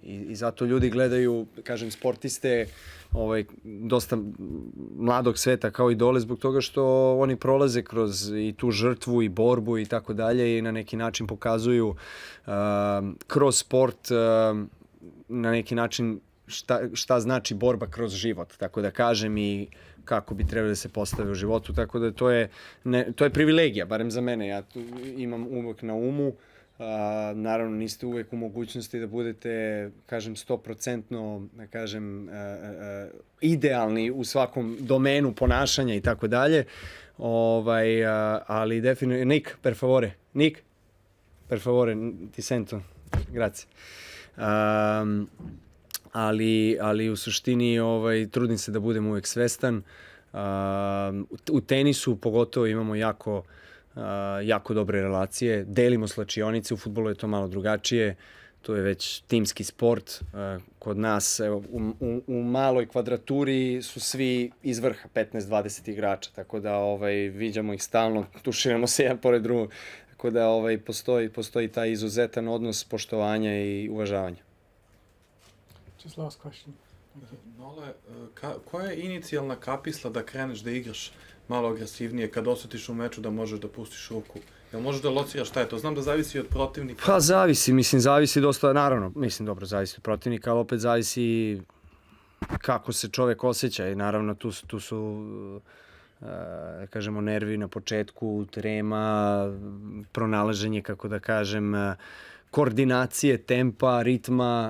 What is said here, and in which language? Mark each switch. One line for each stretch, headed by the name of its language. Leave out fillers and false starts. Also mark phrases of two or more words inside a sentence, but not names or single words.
Serbian: I zato ljudi gledaju, kažem, sportiste dosta mladog sveta kao idole zbog toga što oni prolaze kroz i tu žrtvu i borbu i tako dalje i na neki način pokazuju kroz sport na neki način šta znači borba kroz život, tako da kažem, i kako bi trebali da se postave u životu, tako da to je privilegija, barem za mene, ja to imam uvek na umu. Naravno, niste uvek u mogućnosti da budete, kažem, 100%, da kažem, idealni u svakom domenu ponašanja i tako dalje, ali definitivno,
Italian: Nick, per favore, ti sento, grazie.
Serbian: Ali u suštini trudim se da budem uvek svestan. U tenisu pogotovo imamo jako dobre relacije, delimo slačionice, u fudbalu je to malo drugačije, to je već timski sport. Kod nas u maloj kvadraturi su svi iz vrha, 15-20 igrača, tako da viđamo ih stalno, tuširamo se jedan pored drugog, tako da postoji taj izuzetan odnos poštovanja i uvažavanja.
English: Just last question.
Serbian: Nole, koja je inicijalna kapisla da kreneš da igraš malo agresivnije, kad osjetiš u meču da možeš da pustiš ruku? Jel možeš da lociraš šta je to? Znam da zavisi od protivnika. Pa zavisi dosta, naravno, zavisi od protivnika, ali opet zavisi kako se čovek osjeća i naravno tu su da kažemo, nervi na početku, trema, pronalaženje, kako da kažem, koordinacije, tempa, ritma.